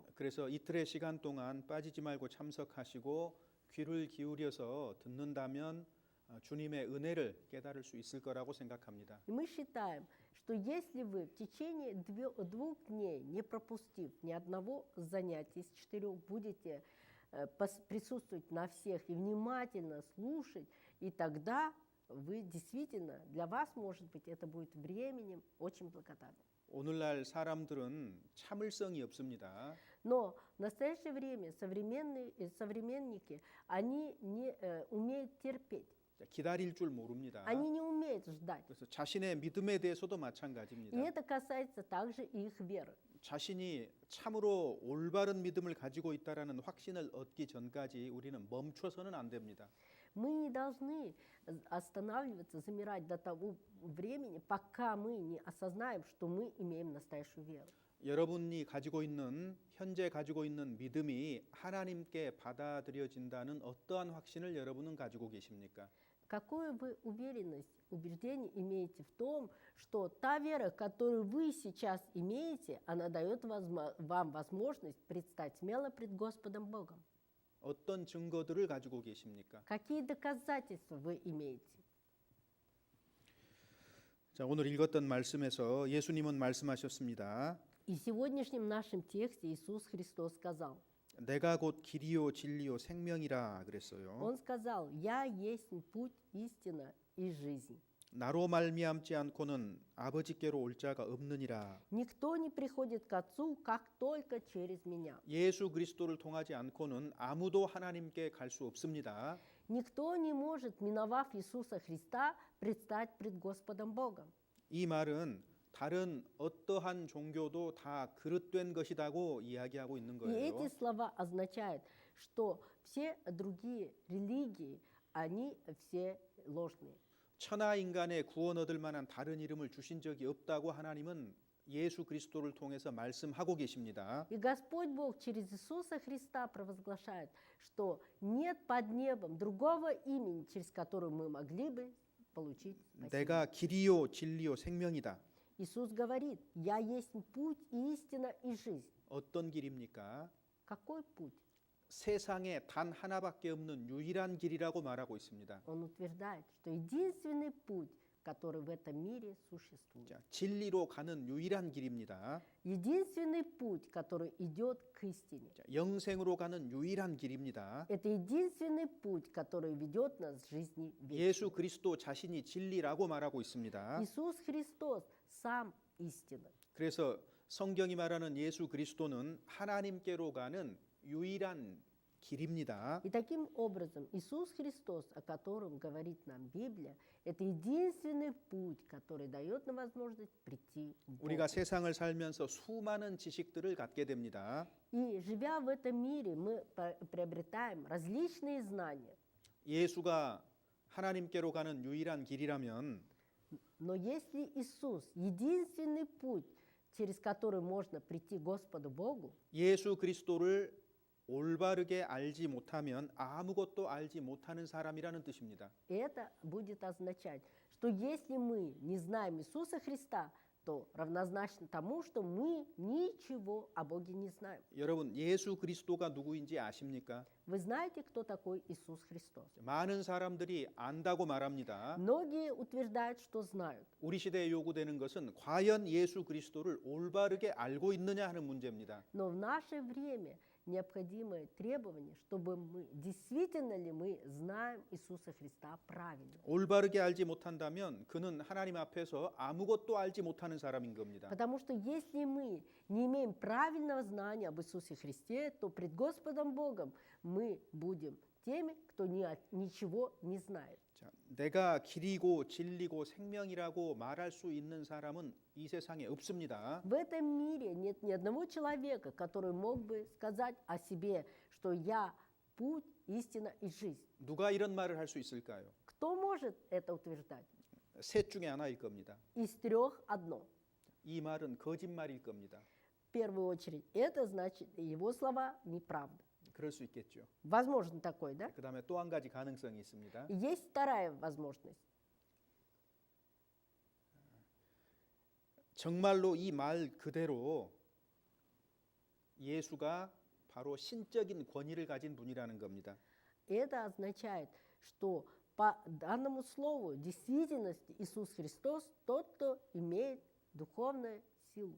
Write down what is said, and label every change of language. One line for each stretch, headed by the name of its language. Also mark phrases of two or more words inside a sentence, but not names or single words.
Korean: 그래서 이틀의 시간 동안 빠지지 말고 참석하시고 귀를 기울여서 듣는다면 주님의 은혜를 깨달을 수 있을 거라고 생각합니다.
Russian: И мы считаем, что если вы в течение 2 дней, не пропустив ни одного занятия из 4, будете присутствовать на всех и внимательно слушать, и тогда вы действительно, для вас, может быть, это будет временем очень благодатным.
Korean: 오늘날 사람들은 참을성이 없습니다.
Russian: Но в настоящее время современники, они не умеют терпеть,
Korean: 기다릴 줄 모릅니다.
Russian: они не умеют ждать.
Korean: 그래서 자신의 믿음에 대해서도
Russian: И
Korean: 마찬가지입니다.
Russian: это касается также и их веры.
Korean: 자신이 참으로 올바른 믿음을 가지고 있다라는 확신을 얻기 전까지 우리는 멈춰서는 안 됩니다.
Russian: Мы не должны останавливаться, замирать до того времени, пока мы не осознаем, что мы имеем настоящую веру.
Korean: 여러분이 현재 가지고 있는 믿음이 하나님께 받아들여진다는 어떠한 확신을 여러분은 가지고 계십니까?
Russian: Какую вы убеждение имеете в том, что та вера, которую вы сейчас имеете, она дает вам возможность предстать смело пред Господом Богом?
Korean: 어떤 증거들을 가지고 계십니까?
Russian: Какие доказательства вы имеете?
Korean: 자, 오늘 읽었던 말씀에서 예수님은 말씀하셨습니다.
Russian: И в сегодняшнем нашем тексте Иисус Христос сказал,
Korean: 내가 곧 길이요 진리요 생명이라 그랬어요.
Russian: Он сказал, «Я есть путь, истина и жизнь».
Korean: 나로 말미암지 않고는 아버지께로 올 자가 없느니라.
Russian: Никто не приходит к Отцу, как только через меня.
Korean: 예수 그리스도를 통하지 않고는 아무도 하나님께 갈 수 없습니다.
Russian: Никто не может, миновав Иисуса Христа, предстать пред Господом Богом.
Korean: 이 말은 다른 어떠한 종교도 다 그릇된 것이라고 이야기하고 있는
Russian: И эти
Korean: 거예요.
Russian: слова означают, что все другие религии, они все ложные.
Korean: 천하 인간의 구원 얻을 만한 다른 이름을 주신 적이 없다고 하나님은 예수 그리스도를 통해서 말씀하고 계십니다.
Russian: И Господь Бог через Иисуса Христа провозглашает, что нет под небом другого имени, через которое мы могли бы получить спасение.
Korean: 내가 길이요 진리요 생명이다.
Russian: Иисус говорит, «Я есть путь, истина и жизнь».
Korean: 어떤 길입니까?
Russian: Какой путь?
Korean: 세상에 단 하나밖에 없는 유일한 길이라고 말하고 있습니다.
Russian: Он утверждает, что единственный путь, который в этом мире существует.
Korean: 자, 진리로 가는 유일한 길입니다.
Russian: Единственный путь, который идет к истине.
Korean: 자, 영생으로 가는 유일한 길입니다.
Russian: Это единственный путь, который ведет нас к жизни
Korean: 예수
Russian: вечной.
Korean: 그리스도 자신이 진리라고 말하고 있습니다.
Russian: Иисус Христос сам истина.
Korean: 그래서 성경이 말하는 예수 그리스도는 하나님께로 가는 유일한 길입니다.
Russian: И таким образом Иисус Христос, о котором говорит нам Библия, это единственный путь, который дает нам возможность прийти к Богу.
Korean: 우리가 세상을 살면서 수많은 지식들을 갖게 됩니다.
Russian: И живя в этом мире, мы приобретаем различные знания.
Korean: 예수가 하나님께로 가는 유일한 길이라면
Russian: Но если Иисус единственный путь, через который можно прийти к Господу Богу,
Korean: 예수 그리스도를 올바르게 알지 못하면 아무것도 알지 못하는 사람이라는 뜻입니다.
Russian: это будет означать, что если мы не знаем Иисуса Христа, то равнозначно тому, что мы ничего о Боге не знаем.
Korean: 여러분 예수 그리스도가 누구인지 아십니까?
Russian: Вы знаете, кто такой Иисус Христос?
Korean: 많은 사람들이 안다고 말합니다.
Russian: Многие утверждают, что знают.
Korean: 우리 시대에 요구되는 것은 과연 예수 그리스도를 올바르게 알고 있느냐 하는 문제입니다.
Russian: Но в наше время необходимое требование, чтобы мы, действительно ли мы знаем Иисуса Христа правильно.
Korean: 올바르게 알지 못한다면 그는 하나님 앞에서 아무것도 알지 못하는 사람인 겁니다.
Russian: Потому что если мы не имеем правильного знания об Иисусе Христе, то пред Господом Богом мы будем теми, кто ничего не знает.
Korean: 자, 내가 길이고 진리고 생명이라고 말할 수 있는 사람은 이 세상에 없습니다.
Russian: В этом мире нет ни одного человека, который мог бы сказать о себе, что я путь, истина и жизнь.
Korean: 누가 이런 말을 할 수 있을까요?
Russian: Кто может это утверждать?
Korean: 셋 중에 하나일 겁니다.
Russian: Из трех одно.
Korean: 이 말은 거짓말일 겁니다.
Russian: В первую очередь, это значит, его слова неправда.
Korean: 그럴 수 있겠죠.
Russian: Возможно такое, да?
Korean: 그 다음에 또 한 가지 가능성이 있습니다.
Russian: И есть вторая возможность.
Korean: 정말로 이 말 그대로 예수가 바로 신적인 권위를 가진 분이라는 겁니다.
Russian: Это означает, что по данному слову в действительности Иисус Христос тот, кто имеет духовную силу,